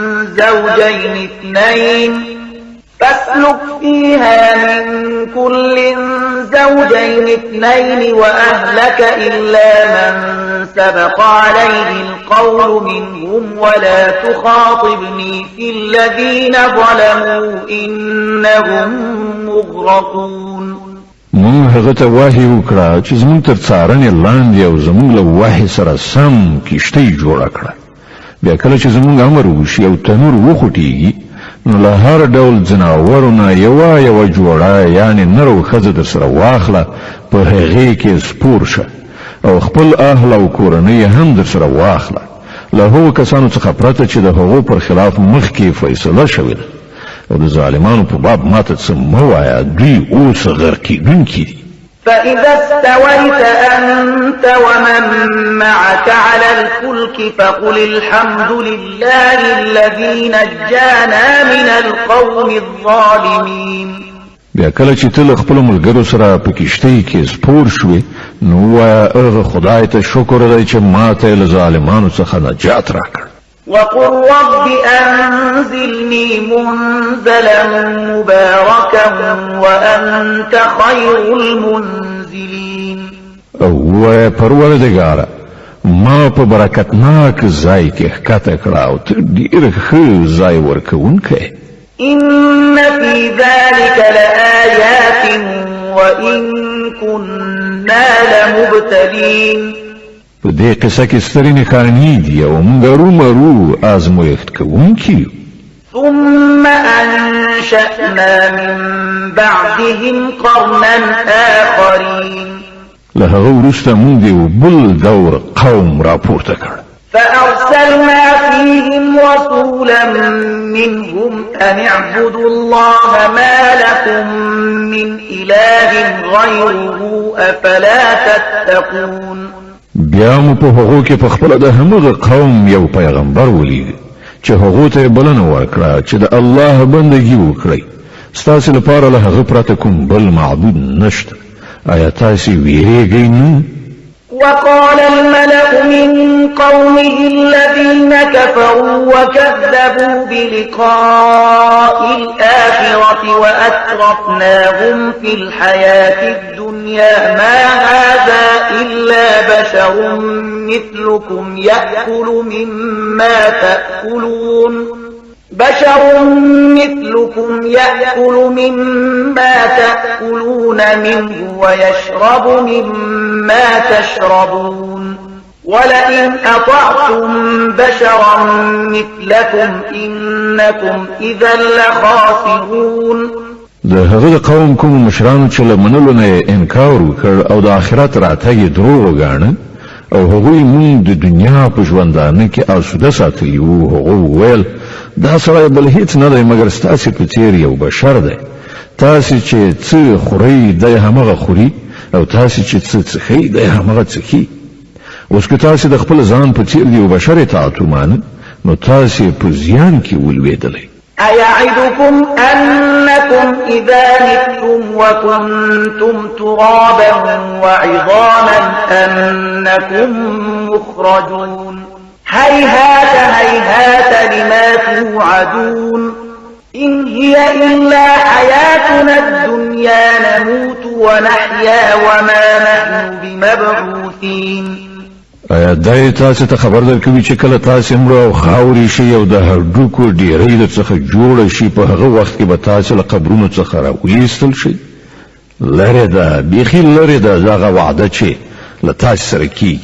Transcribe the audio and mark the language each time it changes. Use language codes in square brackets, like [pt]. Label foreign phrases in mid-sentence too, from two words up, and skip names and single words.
[ar] زوجين اثنين وأهلك إلا من سبق عليه القول منهم ولا تخاطبني في الذين ظلموا إنهم مغرقون [ps] مون هغه ته وحی وکړه چې زموږ تر څارنې لاندې او زموږ له وحی سره سم کښتۍ جوړه کړه بیا کله چې زموږ امر وشي او تنور وخوټېږي نو له هر ډول ځناورو نه یوه جوړه یعنې نر او ښځه در سره واخله په هغې کې سپور شه او خپل اهل او کورنۍ هم در سره واخله له هغو کسانو څخه پرته چې د هغو پر خلاف مخکې فیصله شوې ده او د ظالمانو په باب ماته څه مه وایه دوی اوس غرقېدونکي دي [ar] فإذا استويت أنت ومن معك على الفلك فقل الحمد لله الذي نجانا من القوم الظالمين [ps] بیا کله چې ته له خپلو ملګرو سره په کښتۍ کې سپور شوې نو ووایه هغه خدای ته شکر دی چې ما ته یې له ظالمانو څخه نجات راکړ [ar] وقل رب أنزلني منزلا مباركا وأنت خير المنزلين [ps] او پروردگار ما په برکتناک ځای کې ښکته کړه او ته ډېر ښه ځای ورکوونکی [ar] إن في ذلك لآيات وإن كنا لمبتلين [ps] په دې قصه کې سترې نښانې دي او موږ رومرو آزمویښت کوونکي [ar] ثم أنشأنا من بعدهم قرنا آخرين [ps] له هغه وروسته موږ یو بل دور قوم راپورته کړ. [ar] فأرسلنا فيهم رسولا منهم أن اعبدوا الله ما لكم من إله غيره أفلا تتقون. [ps] بیا مو په هغو کې په خپل د همغه قوم یو پیغمبر ولید چې هغو ته بلنه ورکړه چې د الله بندګي وکړي. ستاسو لپاره له هغه پرته کوم بل معبود نشته. آیا تاسو ویریږئ نه؟ [ar] وقال الملأ من قومه الذين كفروا وكذبوا بلقاء الآخرة وأترفناهم في الحياة الدنيا ما هذا إلا بشر مثلكم يأكل مما تأكلون منه ويشرب مما تشربون ولئن أطعتم بشرا مثلكم إنكم إذا لخاسرون. [ps] د هغه قوم کوم مشران چې له منلو نه انکار وکړ او د آخرت راتګ دروغ وګاڼه او هغوی مونږ د دنیا په ژوندانه کې آسوده ساتلی وو. هغه ویل دا سړی بل هیڅ نه دی مګر ستاسې په څیر یو بشر دی. تاسې چې څه خورئ دی همغه خوري او تاسې چې څه څښئ دی همغه څښي. اوس که تاسې د خپل ځان په څیر د یو بشر اطاعت ومانه نو تاسې په زیان کې ولوېدلی. [ar] أيعدكم أنكم إذا متم وكنتم ترابا وعظاما أنكم مخرجون هيهات هيهات لما توعدون إن هي إلا حياتنا الدنيا نموت ونحيا وما نحن بمبعوثين. [ps] آیا دای تاسو ته خبر درکوي چې کله تاسو مړ او خاوري شي او د هډوکو ډیرې د څخه جوړ شي په هغه وخت کې به تاسو له قبرونو څخه راوېستل شي؟ لره ده بيخي لره ده دغه وعده چې له تاسو سره کیږي.